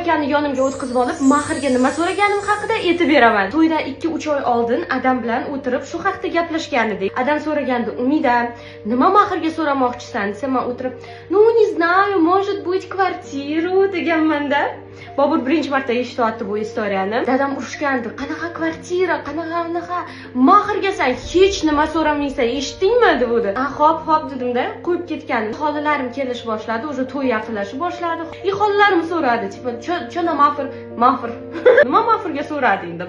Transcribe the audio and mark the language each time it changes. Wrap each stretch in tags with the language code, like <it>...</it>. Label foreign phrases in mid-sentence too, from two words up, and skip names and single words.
<uz>akani yonimga o'tkazib olib, mahrga nima so'raganim haqida aytib beraman. To'ydan 2-3 oy oldin adam bilan o'tirib shu haqda gaplashgan edik. Adam so'ragandi, Umida, nima mahrga so'ramoqchisan desa, men o'tirib,</uz> <ru>"Ну, не знаю, может быть, kvartiru" deganman-da.</ru> <uz>Bobur birinchi marta eshityapti bu istoriyani. Dadam urushgandi. Qanaqa kvartira, qanaqa mahrga sen hech nima so'ramaysan, eshitdingmi dedi. Xo'p dedim-da, qo'yib ketgan. Xolalarim kelish boshladi, уже to'y yaqinlashib boshladi. Xolalarim so'radi, tipo, "Chona mahr?" Nima mahrga so'rading deb.</uz>